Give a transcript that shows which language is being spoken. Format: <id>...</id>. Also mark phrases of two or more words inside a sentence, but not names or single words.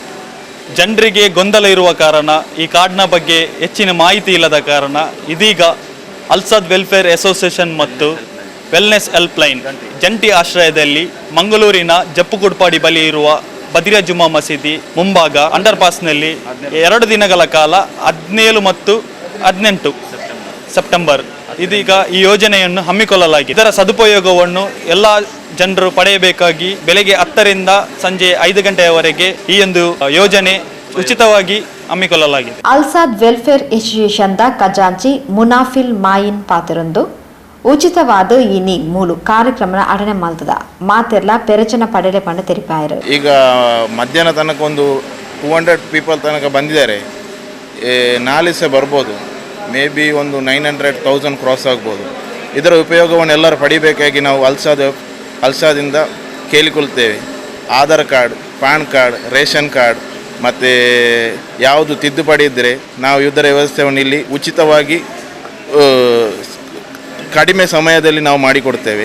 <kn>ಜನರಿಗೆ ಗೊಂದಲ ಇರುವ ಕಾರಣ ಈ ಕಾರ್ಡ್ನ ಬಗ್ಗೆ ಹೆಚ್ಚಿನ ಮಾಹಿತಿ ಇಲ್ಲದ ಕಾರಣ ಇದೀಗ ಅಲ್ಸಾದ್ ವೆಲ್ಫೇರ್ ಅಸೋಸಿಯೇಷನ್ ಮತ್ತು ವೆಲ್ನೆಸ್ ಹೆಲ್ಪ್ ಲೈನ್ ಜಂಟಿ ಆಶ್ರಯದಲ್ಲಿ ಮಂಗಳೂರಿನ ಜಪ್ಪುಗುಡ್ಪಾಡಿ ಬಳಿ ಇರುವ ಬದ್ರಿಯಾ ಜುಮಾ ಮಸೀದಿ ಮುಂಭಾಗ</kn> <en>underpass</en> <kn>2 ದಿನಗಳ ಕಾಲ 17 ಮತ್ತು 18 ಸೆಪ್ಟೆಂಬರ್ ಇದೀಗ ಈ ಯೋಜನೆಯನ್ನು ಹಮ್ಮಿಕೊಳ್ಳಲಾಗಿದೆ. ಇದರ ಸದುಪಯೋಗವನ್ನು ಎಲ್ಲ ಜನರು ಪಡೆಯಬೇಕಾಗಿ ಬೆಳಗ್ಗೆ 10 ರಿಂದ ಸಂಜೆ 5 ಗಂಟೆಯವರೆಗೆ ಈ ಒಂದು ಯೋಜನೆ ಉಚಿತವಾಗಿ ಹಮ್ಮಿಕೊಳ್ಳಲಾಗಿದೆ.</kn> <tcy>ಅಲ್ಸಾದ್ ವೆಲ್ಫೇರ್ ಅಸೋಸಿಯೇಷನ್ ದ ಖಜಾಂಚಿ ಮುನಾಫಿಲ್ ಮಾಯಿನ್ ಪಾತ್ರೊಂದು ಉಚಿತವಾದ ಇನಿ ಮೂಲು ಕಾರ್ಯಕ್ರಮ ಅಟನೆ ಮಾಡ್ತದ ಮಾತೆರ್ಲ ಪೆರಚನ ಪಡೆಲೆ ಪಂಡ ತೆರಿಪಾಯರು.</tcy> <kn>ಈಗ ಮಧ್ಯಾಹ್ನ ತನಕ ಒಂದು 200 ಪೀಪಲ್ ತನಕ ಬಂದಿದ್ದಾರೆ. ನಾಳೆ ಸಹ ಬರ್ಬೋದು.</kn> <en>may be</en> <kn>ಒಂದು 900,000 ಕ್ರಾಸ್ ಆಗ್ಬೋದು. ಇದರ ಉಪಯೋಗವನ್ನು ಎಲ್ಲರೂ ಪಡಿಬೇಕಾಗಿ ನಾವು ಅಲ್ಸಾದಿಂದ ಕೇಳಿಕೊಳ್ತೇವೆ.</kn> <en>Aadhaar card, PAN card, ration card</en> <kn>ಮತ್ತು ಯಾವುದು ತಿದ್ದುಪಡಿ ಇದ್ದರೆ ನಾವು ಇದರ ವ್ಯವಸ್ಥೆಯನ್ನು ಇಲ್ಲಿ ಉಚಿತವಾಗಿ ಕಡಿಮೆ ಸಮಯದಲ್ಲಿ ನಾವು ಮಾಡಿಕೊಡ್ತೇವೆ.</kn>